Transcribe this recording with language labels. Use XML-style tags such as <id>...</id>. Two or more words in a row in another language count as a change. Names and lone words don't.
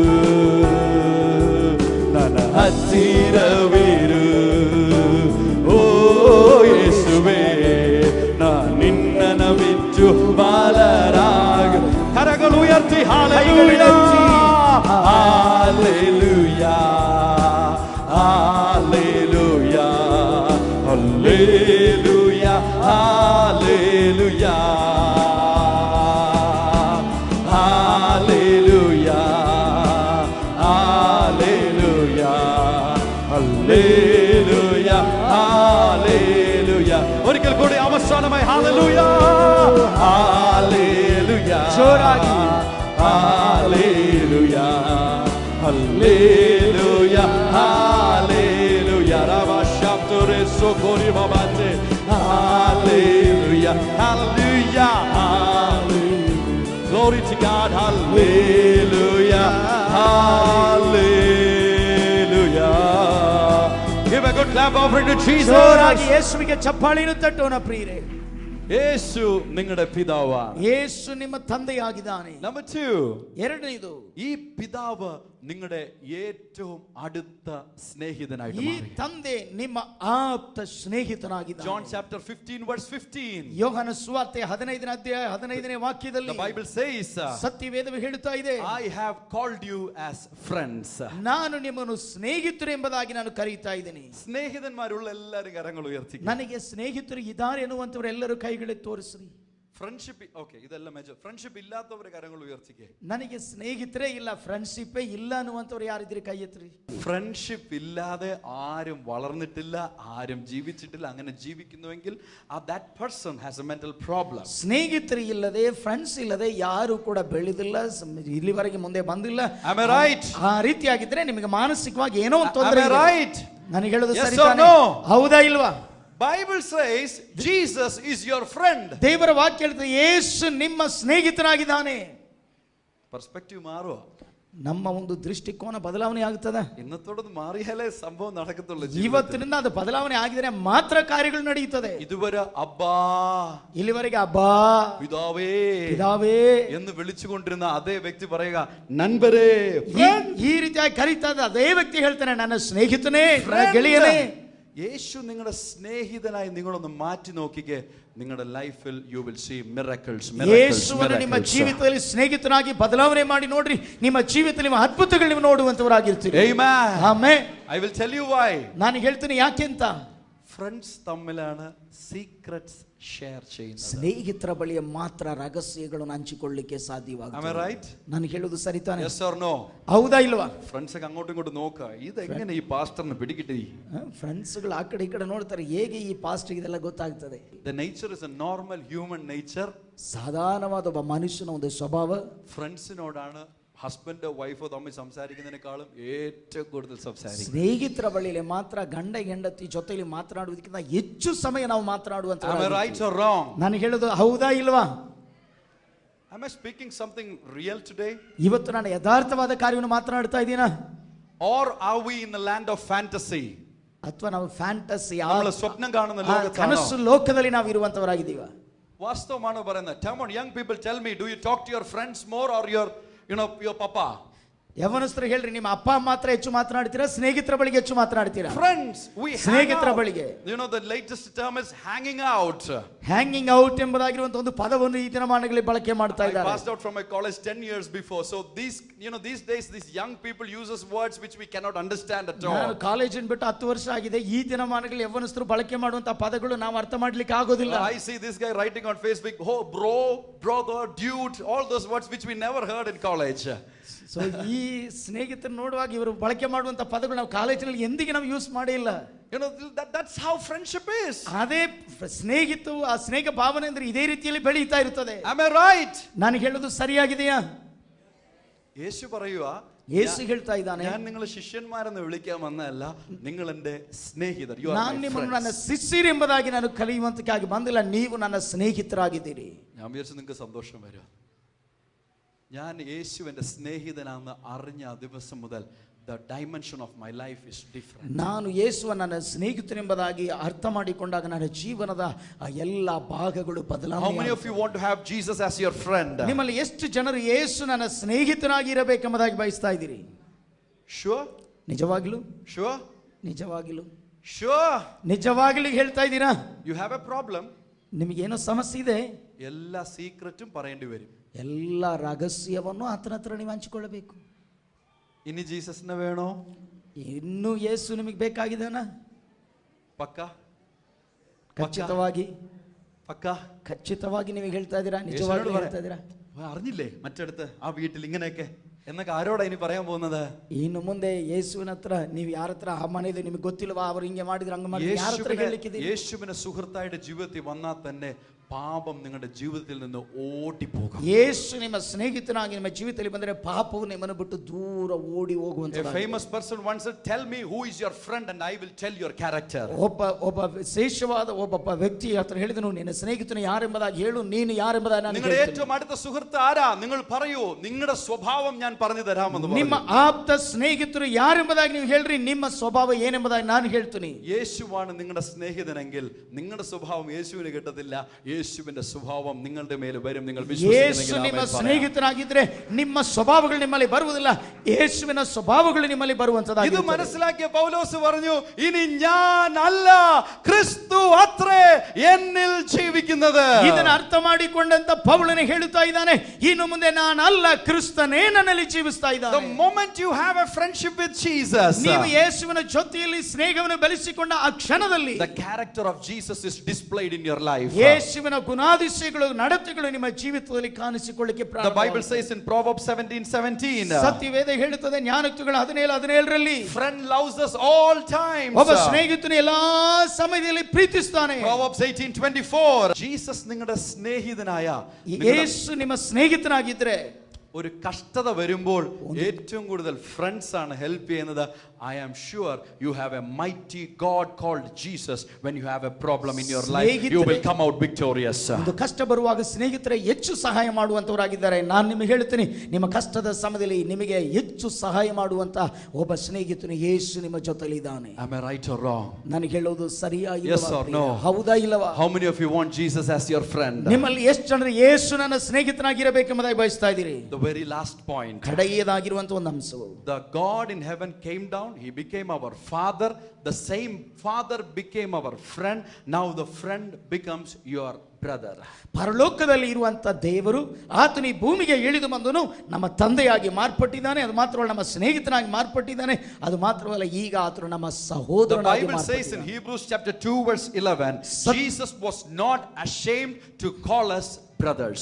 <kn>ನನ್ನ ಹತ್ತಿರವಿರು ಓ ಯೇಸುವೇ, ನಾನು ನಿನ್ನನ್ನು ಬಿಟ್ಟು ಬಾಲರಾಗಿರು. ಕರಗಳು ಉಯರ್ತಿ ಹಲ್ಲೆಲೂಯಾ, ಹಲ್ಲೆಲೂಯಾ, ಹಲ್ಲೆಲೂಯಾ, ಹಲ್ಲೆಲೂಯಾ, ಹಲ್ಲೆಲೂಯಾ,</kn> <ml>ഹല്ലേലൂയ, ഹല്ലേലൂയ, ഹല്ലേലൂയ, ഹല്ലേലൂയ. ഒരിക്കൽ കൂടി അവസാനമായി ഹല്ലേലൂയ, ഹല്ലേലൂയ,</ml> <kn>ജോറാಗಿ</kn> <ml>ഹല്ലേലൂയ, ഹല്ലേലൂയ, ഹല്ലേലൂയ. രാമശബ്ദരെ സോകോരി ബാബാത്തെ ഹല്ലേലൂയ, ഹല്ലേലൂയ,</ml> <en>glory to God, hallelujah, hallelujah. Give a good clap offering to Jesus.</en> <kn>ಜೋರಾಗಿ ಯೇಸುವಿಗೆ ಚಪ್ಪಾಳೆಯನ್ನು ತಟ್ಟೋಣ ಪ್ರಿಯರೇ.</kn> <ml>യേശു നിങ്ങളുടെ പിതാവാണ്.</ml> <kn>യേശು ನಿಮ್ಮ ತಂದೆಯಾಗಿದ್ದಾನೆ.</kn> <en>Number 2,</en> <kn>ಎರಡನೇದು,</kn> <ml>ഈ പിതാവ് നിങ്ങളുടെ ഏറ്റവും അടുത്ത സ്നേഹിതനായിട്ട്</ml> <kn>ಈ</kn> <ml>മാറി.</ml> <kn>ತಂದೆ ನಿಮ್ಮ ಆಪ್ತ ಸ್ನೇಹಿತನಾಗಿದ್ದಾನೆ.</kn> <en>John chapter 15 verse 15.</en> <kn>ಯೋಹನ ಸುವಾರ್ತೆ 15ನೇ ಅಧ್ಯಾಯ 15ನೇ ವಾಕ್ಯದಲ್ಲಿ</kn> <en>The Bible says,</en> <kn>ಸತ್ಯವೇದವು ಹೇಳುತ್ತಾ ಇದೆ,</kn> <en>I have called you as friends.</en> <kn>ನಾನು ನಿಮ್ಮನ್ನು ಸ್ನೇಹಿತರು ಎಂಬುದಾಗಿ ನಾನು ಕರೆಯುತ್ತಾ ಇದ್ದೀನಿ.</kn> <ml>സ്നേഹിതന്മാരുള്ള എല്ലാവരും കരങ്ങൾ ഉയർത്തി.</ml> <kn>ನನಗೆ ಸ್ನೇಹಿತರು ಇದ್ದಾರೆ ಎನ್ನುವಂತವರೆಲ್ಲರೂ ಕೈகளை ತೋರಿಸ್ರಿ.</kn> <ml>ഫ്രണ്ട്ഷിപ്പ് ഓക്കെ ഇതെല്ലാം മേജർ. ഫ്രണ്ട്ഷിപ്പ് ഇല്ലാത്തവരെ കരങ്ങൾ ഉയർത്തിക്കേ.</ml> <kn>ನನಗೆ ಸ್ನೇಹಿತರೇ ಇಲ್ಲ, ಫ್ರೆಂಡ್ಶಿಪ್ಪೇ ಇಲ್ಲ ಅನ್ನುವಂಥವ್ರು ಯಾರಿದ್ರಿ ಕೈ ಎತ್ರಿ.</kn> <ml>ഫ്രണ്ട്ഷിപ്പ് ഇല്ലാതെ ആരും വളർന്നിട്ടില്ല, ആരും ജീവിച്ചിട്ടില്ല. അങ്ങനെ ജീവിക്കുന്നുവെങ്കിൽ</ml> <en>that person has a mental problem.</en> <kn>ಸ್ನೇಹಿತರು ಇಲ್ಲದೆ, ಫ್ರೆಂಡ್ಸ್ ಇಲ್ಲದೆ ಯಾರು ಕೂಡ ಬೆಳೆದಿಲ್ಲ, ಇಲ್ಲಿವರೆಗೆ ಮುಂದೆ ಬಂದಿಲ್ಲ.</kn> <en>Am I right?</en> <kn>ಆ ರೀತಿಯಾಗಿದ್ರೆ ನಿಮಗೆ ಮಾನಸಿಕವಾಗಿ ಏನೋ ಒಂದು</kn> <en>Am</en> <kn>ತೊಂದರೆ</kn> <en>I</en> <kn>ಇದೆ.</kn> <en>right?</en> <kn>ನನಗೆ ಹೇಳೋದು</kn> <en>Yes</en> <kn>ಸರಿ</kn> <en>or</en> <kn>ತಾನೇ?</kn> <en>no?</en> <kn>ಹೌದಾ ಇಲ್ವಾ?</kn> <en>Bible says Jesus is your friend.</en> <kn>ದೇವರ ವಾಕ್ಯ ಹೇಳುತ್ತೆ ಯೇಸು ನಿಮ್ಮ ಸ್ನೇಹಿತನಾಗಿದ್ದಾನೆ.</kn> <ml>പെർസ്പെക്റ്റീവ് മാറുക.</ml> <kn>ನಮ್ಮ ಒಂದು ದೃಷ್ಟಿಕೋನ ಬದಲಾವಣೆ ಆಗುತ್ತದೆ.</kn> <ml>ഇന്നത്തോടത് മാറിയാലേ സംഭവം നടക്കത്തുള്ളൂ.</ml> <kn>ಇವತ್ತಿನಿಂದ ಅದು ಬದಲಾವಣೆ ಆಗಿದ್ರೆ ಮಾತ್ರ ಕಾರ್ಯಗಳು ನಡೆಯುತ್ತದೆ.</kn> <ml>ഇതുവരെ അബ്ബാ,</ml> <kn>ಇಲ್ಲಿವರೆಗೆ ಅಬ್ಬಾ,</kn> <ml>പിതാവേ</ml> <kn>ಪಿದಾವೇ</kn> <ml>എന്ന് വിളിച്ചുകൊണ്ടിരുന്ന അതേ വ്യക്തി പറയുക നൻപരേ.</ml> <kn>ಈ ರೀತಿಯಾಗಿ ಕರೀತಾ ಇದ್ದ ಅದೇ ವ್ಯಕ್ತಿ ಹೇಳ್ತಾನೆ ನನ್ನ ಸ್ನೇಹಿತನೇ, ನನ್ನ ಗೆಳೆಯನೇ.</kn> <ml>യേശു നിങ്ങളുടെ സ്നേഹിതനായി നിങ്ങളൊന്ന് മാറ്റി നോക്കിക്കേ. നിങ്ങളുടെ ലൈഫിൽ</ml> <en>you will see miracles.</en> <kn>ಯೇಸುವನ್ನು ನಿಮ್ಮ ಜೀವಿತದಲ್ಲಿ ಸ್ನೇಹಿತನಾಗಿ ಬದಲಾವಣೆ ಮಾಡಿ ನೋಡ್ರಿ, ನಿಮ್ಮ ಜೀವಿತದಲ್ಲಿ ನಿಮ್ಮ ಅದ್ಭುತಗಳು ನೀವು ನೋಡುವಂತವರಾಗಿರ್ತೀರಿ. ಆಮೆನ್.</kn> <en>I will tell you why.</en> <kn>ನಾನು ಹೇಳ್ತೀನಿ ಯಾಕೆ ಅಂತ.</kn> <ml>ഫ്രണ്ട്സ് തമ്മിലാണ്</ml> <en>secrets share</en> <ml>ചെയ്യുന്നത്.</ml> <kn>ಸ್ನೇಹಿತರ ಬಳಿಯ ಮಾತ್ರ ರಹಸ್ಯಗಳನ್ನು ಹಂಚಿಕೊಳ್ಳಲಿಕ್ಕೆ ಸಾಧ್ಯವಾಗುತ್ತದೆ.</kn> <en>Am I right?</en> <kn>ನಾನು ಹೇಳೋದು ಸರಿತಾನೆ?</kn> <en>Yes or no?</en> <kn>ಹೌದಾ ಇಲ್ವಾ?</kn> <ml>ಫ್ರೆಂಡ್ಸ್ അങ്ങോട്ടും ഇങ്ങോട്ടും നോക്കുക, ഇതെങ്ങനെ ഈ പാസ്റ്ററിനെ പിടികിട്ടി.</ml> <kn>ಫ್ರೆಂಡ್ಸ್ಗಳು ಆ ಕಡೆ ಈ ಕಡೆ ನೋಡ್ತಾರೆ, ಹೇಗೆ ಈ ಪಾಸ್ಟರ್ ಇದೆಲ್ಲ ಗೊತ್ತಾಗ್ತದೆ.</kn> <en>The nature is a normal human nature.</en> <kn>ಸಾಧಾರಣವಾದ ಒಬ್ಬ ಮನುಷ್ಯನ ಒಂದು ಸ್ವಭಾವ</kn> <ml>ഫ്രണ്ട്സിനോടാണ് ഹസ്ബൻഡോ വൈഫോ തമ്മിൽ സംസാരിക്കുന്നതിനേക്കാളും ഏറ്റവും കൂടുതൽ സംസാരിക്കും.</ml> <kn>ಸ್ನೇಹಿತರ ಬಳಿಯಲ್ಲಿ ಮಾತ್ರ ಗಂಡ ಹೆಂಡತಿ ಜೊತೆಯಲ್ಲಿ ಮಾತನಾಡುವುದಕ್ಕಿಂತ ಹೆಚ್ಚು ಸಮಯ ನಾವು ಮಾತನಾಡುವಂತ.</kn> <en>Am I right or wrong?</en> <kn>ನಾನು ಹೇಳೋದು ಹೌದಾ ಇಲ್ವಾ?</kn> <en>Am I speaking something real today?</en> <kn>ಇವತ್ತು ನಾನು ಯಥಾರ್ಥವಾದ ಕಾರ್ಯವನ್ನು ಮಾತನಾಡ್ತಾ ಇದ್ದೀನಾ?</kn> <en>Or are we in the land of fantasy?</en> <kn>ಅಥವಾ ನಾವು ಫ್ಯಾಂಟಸಿ,</kn> <ml>സ്വപ്നം കാണുന്ന ലോകത്താണോ?</ml> <kn>ಕನಸು ಲೋಕದಲ್ಲಿ ನಾವು ಇರುವಂತವರಾಗಿದ್ದೀವ?</kn> <ml>വാസ്തവമാണ് പറയുന്നത്.</ml> <en>Come on young people, tell me, do you talk to your friends more or your papa?</en> <kn>ಯವನಸ್ಥರು ಹೇಳ್ರಿ, ನಿಮ್ಮ ಅಪ್ಪ ಮಾತ್ರ ಹೆಚ್ಚು ಮಾತನಾಡ್ತೀರಾ, ಸ್ನೇಹಿತರ ಬಳಿಗೆ ಹೆಚ್ಚು ಮಾತನಾಡ್ತೀರಾ?</kn> <en>Friends, we</en> <kn>ಸ್ನೇಹಿತರ ಬಳಿಗೆ.</kn> <en>the latest term is hanging out. hanging out</en> <kn>ಎಂಬುದಾಗಿರುವಂತ ಒಂದು ಪದವನ್ನು ಈ ದಿನಮಾನಗಳಲ್ಲಿ ಬಳಕೆ ಮಾಡ್ತಾ ಇದ್ದಾರೆ.</kn> <en>I passed out from my college 10 years before, so these days these young people uses words which we cannot understand at all.</en> <kn>ನಾನು ಕಾಲೇಜಿನ ಬಿಟ್ಟು 10 ವರ್ಷ ಆಗಿದೆ. ಈ ದಿನಮಾನಗಳಲ್ಲಿ ಯವನಸ್ಥರು ಬಳಕೆ ಮಾಡುವಂತ ಪದಗಳು ನಾವು ಅರ್ಥ ಮಾಡ್ಲಿಕ್ಕೆ ಆಗೋದಿಲ್ಲ.</kn> <en>I see this guy writing on Facebook, oh bro, brother, dude, all those words which we never heard in college.</en> <kn>ಸೊ ಈ ಸ್ನೇಹಿತರು ನೋಡುವಾಗ ಇವರು ಬಳಕೆ ಮಾಡುವಂತ ಪದಗಳು ನಾವು ಕಾಲೇಜಿನಲ್ಲಿ ಎಂದಿಗೆ ನಾವು ಯೂಸ್ ಮಾಡೇ ಇಲ್ಲ.</kn> <en>That's how friendship is.</en> <kn>ಅದೇ ಸ್ನೇಹಿತು, ಆ ಸ್ನೇಹ ಭಾವನೆ ಅಂದ್ರೆ ಇದೇ ರೀತಿಯಲ್ಲಿ ಬೆಳೀತಾ ಇರುತ್ತದೆ.</kn> <en>Am I right?</en> <kn>ನಾನು ಹೇಳೋದು ಸರಿಯಾಗಿದೆಯಾ?</kn> <ml>യേശു പറയുക,</ml> <kn>യേശു ಹೇಳ್ತಾ ಇದ್ದಾನೆ,</kn> <ml>ഞാൻ നിങ്ങളെ ശിഷ്യന്മാരെന്ന് വിളിക്കാൻ വന്നതല്ല, നിങ്ങൾ എൻ്റെ സ്ನೇഹിതർ.</ml> <kn>ನಾನು ನಿಮ್ಮನ್ನು ನನ್ನ ಶಿಷ್ಯರು ಎಂಬುದಾಗಿ ನಾನು ಕಲಿಯುವಂತಕ್ಕಾಗಿ ಬಂದಿಲ್ಲ, ನೀವು ನನ್ನ ಸ್ನೇಹಿತರಾಗಿದ್ದೀರಿ.</kn> <ml>ഞാൻ വിചാരിച്ചു നിങ്ങൾക്ക് സന്തോഷം വരും. ഞാൻ യേശുവിൻ്റെ സ്നേഹിതനാണെന്ന് അറിഞ്ഞ ദിവസം മുതൽ</ml> <en>the dimension of my life is different.</en> <kn>ನಾನು ಯೇಸುವನ್ನು ನನ್ನ ಸ್ನೇಹಿತನೆಂಬುದಾಗಿ ಅರ್ಥ ಮಾಡಿಕೊಂಡಾಗ ನನ್ನ ಜೀವನದ ಎಲ್ಲ ಭಾಗಗಳು ಬದಲಾವಣೆ.</kn> <en>How many of you want to have Jesus as your friend?</en> <kn>ನಿಮ್ಮಲ್ಲಿ ಎಷ್ಟು ಜನರು ಯೇಸು ನನ್ನ ಸ್ನೇಹಿತನಾಗಿ ಇರಬೇಕೆಂಬುದಾಗಿ ಬಯಸ್ತಾ ಇದ್ದೀರಿ?</kn> <en>Sure?</en> <kn>ನಿಜವಾಗ್ಲೂ?</kn> <en>Sure?</en> <kn>ನಿಜವಾಗ್ಲೂ?</kn> <en>Sure?</en> <kn>ನಿಜವಾಗ್ಲೂ ಹೇಳ್ತಾ ಇದ್ದೀರಾ?</kn> <en>You have a problem.</en> <kn>ನಿಮಗೇನೋ ಸಮಸ್ಯೆ ಇದೆ.</kn> <ml>എല്ലാ സീക്രറ്റും പറയേണ്ടി വരും.</ml> <kn>ಎಲ್ಲ ರಹಸ್ಯವನ್ನು ಆತನ ಹತ್ರ ನೀವು ಹಂಚಿಕೊಳ್ಳಬೇಕು.</kn> <ml>ഇനി ജീസസിനെ വേണോ?</ml> <kn>ಇನ್ನು ಯೇಸು ನಿಮಗೆ ಬೇಕಾಗಿದ್ದಾನ? ಪಕ್ಕ ಖಚಿತವಾಗಿ ಪಕ್ಕ ಖಚಿತವಾಗಿ ನೀವು ಹೇಳ್ತಾ ಇದ್ದೀರಾ? ನಿಜವಾಗಿ ಹೇಳ್ತಾ ಇದ್ದೀರಾ?</kn> <ml>അറിഞ്ഞില്ലേ മറ്റടുത്ത് ആ വീട്ടിൽ ഇങ്ങനെയൊക്കെ എന്നൊക്കെ ആരോടാ ഇനി പറയാൻ പോകുന്നത്?</ml> <kn>ಇನ್ನು ಮುಂದೆ ಯೇಸುವಿನ ಹತ್ರ ನೀವು ಯಾರ ಹತ್ರ ಆ ಮನೆಯಲ್ಲಿ ನಿಮಗೆ ಗೊತ್ತಿಲ್ವಾ, ಅವರು ಹಿಂಗೆ ಮಾಡಿದ್ರು ಹಂಗೆ ಮಾಡಿದ್ರು, ಯಾರ ಹತ್ರ ಹೇಳಲಿಕ್ಕಿದೆ?</kn> <ml>യേശുവിന്റെ സുഹൃത്തായുടെ ജീവിതത്തിൽ വന്നാൽ തന്നെ പാപം നിങ്ങളുടെ ജീവിതത്തിൽ നിന്ന് ഓടിപ്പോകും.</ml> <kn>ಯೇಸು ನಿಮ್ಮ ಸ್ನೇಹಿತನಾಗಿ ನಿಮ್ಮ ಜೀವಿತದಲ್ಲಿ ಬಂದರೆ ಪಾಪವು ನಿಮ್ಮನ್ನು ಬಿಟ್ಟು ದೂರ ಓಡಿ ಹೋಗುವಂತ.</kn> <en>A famous person once said, tell me who is your friend and I will tell your character.</en> <kn>ಒಬ್ಬ ವಿಶೇಷವಾದ ಒಬ್ಬ ವ್ಯಕ್ತಿ ಹತ್ರ ಹೇಳಿದನು, ನಿನ್ನ ಸ್ನೇಹಿತನು ಯಾರೆಂಬುದಾಗಿ ಹೇಳು, ನೀನು ಯಾರೆಂಬುದಾಗಿ ನಾನು</kn> <ml>നിങ്ങളുടെ ഏറ്റവും അടുത്ത സുഹൃത്ത് ആരാ? നിങ്ങൾ പറയൂ, നിങ്ങളുടെ സ്വഭാവം ഞാൻ പറഞ്ഞു തരാമെന്ന് പറഞ്ഞു.</ml> <kn>ನಿಮ್ಮ ಆಪ್ತ ಸ್ನೇಹಿತರು ಯಾರೆಂಬುದಾಗಿ ನೀವು ಹೇಳ್ರಿ, ನಿಮ್ಮ ಸ್ವಭಾವ ಏನೆಂಬುದಾಗಿ ನಾನು ಹೇಳ್ತೀನಿ.</kn> <ml>യേശുവാണ് നിങ്ങളുടെ സ്നേഹിതനെങ്കിൽ നിങ്ങളുടെ സ്വഭാവം യേശുവിന് കിട്ടത്തില്ല, യേശുവിന്റെ സ്വഭാവം നിങ്ങളുടെ മേൽ വരും. നിങ്ങൾ</ml> <kn>ಯೇಸು ನಿಮ್ಮ ಸ್ನೇಹಿತನಾಗಿದ್ರೆ ನಿಮ್ಮ ಸ್ವಭಾವಗಳು ನಿಮ್ಮಲ್ಲಿ ಬರುವುದಿಲ್ಲ, ಯೇಸುವಿನ ಸ್ವಭಾವಗಳು ನಿಮ್ಮಲ್ಲಿ ಬರುವಂತದ್ದಾಗಿದೆ.</kn> <ml>ഇത് മനസ്സിലാക്കിയ പൗലോസ് പറഞ്ഞു, ഇനി ഞാൻ അല്ല ക്രിസ്തു അത്രേ എന്നിൽ ജീവിക്കുന്നത്.</ml> <kn>ಇದನ್ನು ಅರ್ಥ ಮಾಡಿಕೊಂಡಂತ ಪೌಲನೇ ಹೇಳುತ್ತಾ ಇದ್ದಾನೆ, ಇನ್ನು ಮುಂದೆ ನಾನಲ್ಲ, ಕ್ರಿಸ್ತನೇ ನನ್ನಲ್ಲಿ ಜೀವಿಸ್ತಾ ಇದ್ದಾನೆ.</kn> <en>The moment you have a friendship with Jesus,</en> <kn>ನೀವು ಯೇಸುವಿನ ಜೊತೆಯಲ್ಲಿ ಸ್ನೇಹವನ್ನು ಬೆಳೆಸಿಕೊಂಡ ಆ ಕ್ಷಣದಲ್ಲಿ</kn> <en>the character of Jesus is displayed in your life.</en> <kn>ಯೇಸುವಿನ ಯೇಸುವಿನ ಗುಣಾತಿಶಯಗಳು ನಡತೆಗಳು ನಿಮ್ಮ ಜೀವಿತದಲ್ಲಿ ಕಾಣಿಸಿಕೊಳ್ಳಿಕ್ಕೆ</kn> <en>The Bible says in Proverbs 17:17,</en> <kn>ಸತ್ಯವೇದ ಹೇಳುತ್ತದೆ ಜ್ಞಾನೋಕ್ತಿಗಳು 17:17ರಲ್ಲಿ,</kn> <en>friend loves us all times.</en> <kn>ಒಬ್ಬ ಸ್ನೇಹಿತನು ಎಲ್ಲಾ ಸಮಯದಲ್ಲಿ ಪ್ರೀತಿಸ್ತಾನೆ.</kn> <ml>Proverbs 18:24, Jesus നിങ്ങളുടെ സ്നേഹിതനായ,</ml> <kn>യേശു ನಿಮ್ಮ സ്നേഹിതനാಗಿದ್ರೆ</kn> <ml>ഒരു കഷ്ടത വരുമ്പോൾ ഏറ്റവും കൂടുതൽ ഫ്രണ്ട്സ് ആണ് ഹെൽപ്പ് ചെയ്യുന്നത്.</ml> <en>I am sure you have a mighty God called Jesus. When you have a problem in your life, you will come out victorious.</en> <kn>ಒಂದು ಕಷ್ಟ ಬರುವಾಗ ಸ್ನೇಹಿತರೆ ಹೆಚ್ಚು ಸಹಾಯ ಮಾಡುವಂತವರಾಗಿದ್ದಾರೆ. ನಾನು ನಿಮಗೆ ಹೇಳ್ತೀನಿ, ನಿಮ್ಮ ಕಷ್ಟದ ಸಮಯದಲ್ಲಿ ನಿಮಗೆ ಹೆಚ್ಚು ಸಹಾಯ ಮಾಡುವಂತ ಒಬ್ಬ ಸ್ನೇಹಿತನು ಯೇಸು ನಿಮ್ಮ ಜೊತೆಲಿ ಇದ್ದಾನೆ.</kn> <en>Am I right or wrong?</en> <kn>ನಾನು ಹೇಳೋದು ಸರಿಯಾ</kn> <en>Yes or no?</en> <kn>ಹೌದಾ ಇಲ್ಲವಾ?</kn> <en>How many of you want Jesus as your friend?</en> <kn>ನಿಮ್ಮಲ್ಲಿ ಎಷ್ಟು ಜನರು ಯೇಸು ನನ್ನ ಸ್ನೇಹಿತನಾಗಿರಬೇಕೆಂಬುದಾಗಿ ಬಯಸ್ತಾ ಇದ್ದೀರಿ?</kn> <en>The very last point.</en> <kn>ಕಡೆಯದಾಗಿರುವಂತ ಒಂದು ಅಂಶವು,</kn> <en>the God in heaven came down, he became our father. The same father became our friend. Now the friend becomes your brother.</en> <kn>ಪರಲೋಕದಲ್ಲಿ ಇರುವಂತ ದೇವರು ಆತನು ಈ ಭೂಮಿಗೆ ಇಳಿದು ಬಂದನು ನಮ್ಮ ತಂದೆಯಾಗಿ ಮಾರ್ಪಟ್ಟಿದ್ದಾನೆ. ಅದು ಮಾತ್ರವಲ್ಲ, ನಮ್ಮ ಸ್ನೇಹಿತನಾಗಿ ಮಾರ್ಪಟ್ಟಿದ್ದಾನೆ. ಅದು ಮಾತ್ರವಲ್ಲ, ಈಗ ಆತನು ನಮ್ಮ ಸಹೋದರನಾಗಿ ಮಾರ್ಪಟ್ಟಿದ್ದಾನೆ.</kn> <en>The Bible says in Hebrews chapter 2 verse 11, Jesus was not ashamed to call us brothers.</en>